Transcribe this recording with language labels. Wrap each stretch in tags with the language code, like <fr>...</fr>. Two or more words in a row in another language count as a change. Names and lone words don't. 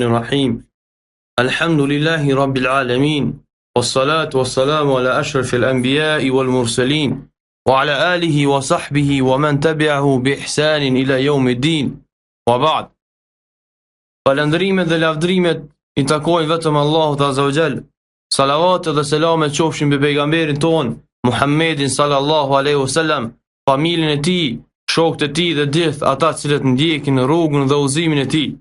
<ar>الرحيم الحمد لله رب العالمين والصلاة والسلام على أشرف الأنبياء والمرسلين وعلى آله وصحبه ومن تبعه بإحسان إلى يوم الدين وبعد</ar> <sq>falëndrimet dhe lavdrimet I takojnë vetëm Allahut</sq> <ar>عز وجل.</ar> <sq>Salavat dhe selamet qofshin mbi pejgamberin ton Muhammedin</sq> <ar>صلى الله عليه وسلم,</ar> <sq>familjen e tij, shokët e tij dhe gjithë ata cilët ndjekin rrugën dhe udhëzimin e tij.</sq>